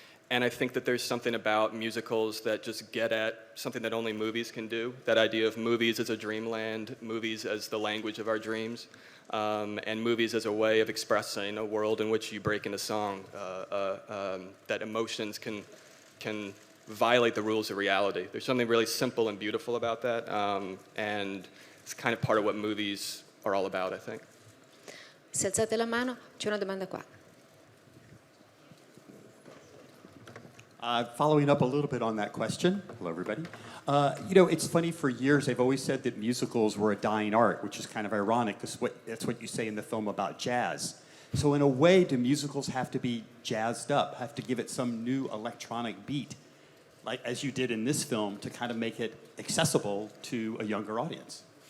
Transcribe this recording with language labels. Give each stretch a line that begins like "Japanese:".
English: and I think that there's something about musicals that just get at something that only movies can do, that idea of movies as a dreamland, movies as the language of our dreams, and movies as a way of expressing a world in which you break into song, that emotions can violate the rules of reality. There's something really simple and beautiful about that, and it's kind of part of what movies are all about, I think.
Italian: Se alzate la mano, c'è una domanda qua.
English: Following up a little bit on that question, hello everybody. It's funny, for years they've always said that musicals were a dying art, which is kind of ironic. That's what you say in the film about jazz. So in a way, do musicals have to be jazzed up, have to give it some new electronic beat, like as you did in this film, to kind of make it accessible to a younger audience?